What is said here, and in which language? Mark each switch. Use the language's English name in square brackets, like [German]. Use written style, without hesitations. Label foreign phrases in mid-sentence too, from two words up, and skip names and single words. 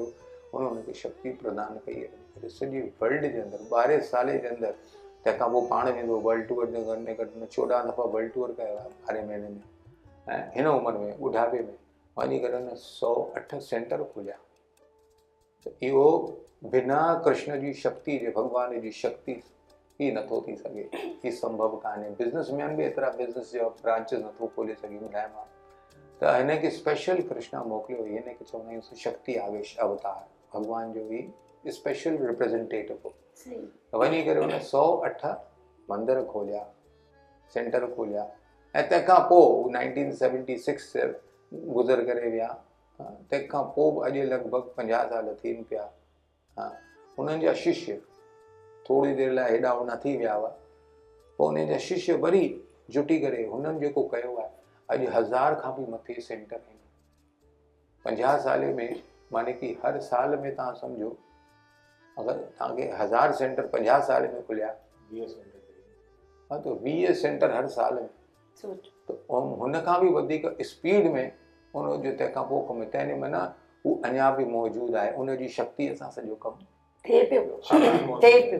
[Sindhi] हुनखे शक्ति प्रदान कई। सॼे वर्ल्ड जे अंदरि 12 साल जे अंदरि, तंहिंखां पोइ पाण वेंदो [English] world tour [Sindhi] में, घटि में घटि 14 दफ़ा [English] world tour [Sindhi] कयो आहे 12 महीने में। ऐं हिन उमिरि में ॿुढापे में वञी करे 108 सेंटर खोलिया। त इहो बिना कृष्ण जी शक्ति जे, भॻवान जी शक्ति ही नथो थी सघे, ही संभव कान्हे। बिज़नेसमैन बि एतिरा बिज़नेस जा ब्रांचिस नथो खोले सघे। ॿुधायां त हिनखे स्पेशल कृष्णा मोकिलियो, हिनखे चवंदा आहियूं शक्ति आवेश अवतार, भॻवान जो ही [English] special representative [Sindhi] हो। वञी करे हुन 108 मंदर खोलिया, सेंटर खोलिया ऐं तंहिंखां पोइ 1976 से गुज़र करे विया। तंहिंखां पोइ अॼु लॻभॻि 50 साल थियनि पिया। उन्हनि जा शिष्य थोरी देरि लाइ हेॾा होॾा थी विया हुआ, पोइ उन जा शिष्य वरी जुटी करे हुननि जेको कयो आहे, अॼु 1000 खां बि मथे सेंटर आहिनि 50 साल में। माने कि हर साल में तव्हां सम्झो, अगरि तव्हांखे 1000 सेंटर 50 साल में खुलिया, 20 सेंटर, त 20 सेंटर हर साल में। त हुन खां बि वधीक स्पीड में हुनजो तंहिंखां पोइ कमु तंहिं माना हू अञा बि मौजूदु आहे। उनजी शक्ति सां सॼो कमु थिए पियो।